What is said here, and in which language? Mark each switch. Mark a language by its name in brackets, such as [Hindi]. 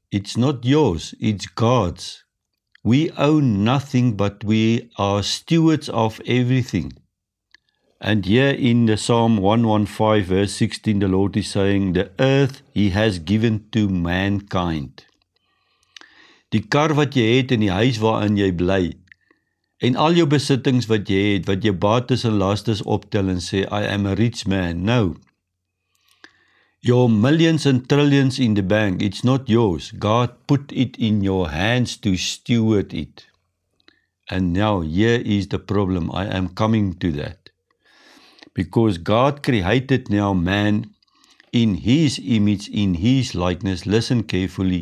[English] It's not yours, it's God's. We own nothing, but we are stewards of everything. And here in the Psalm 115, verse 16, the Lord is saying, the earth He has given to mankind. [Afrikaans] Die kar wat jy het en die huis waarin jy bly, en al jou besittings wat jy het, wat jou bates en lastes optel en sê, [English] I am a rich man. No. Your millions and trillions in the bank, it's not yours. God put it in your hands to steward it. And now here is the problem. I am coming to that. Because God created now man in His image, in His likeness. Listen carefully.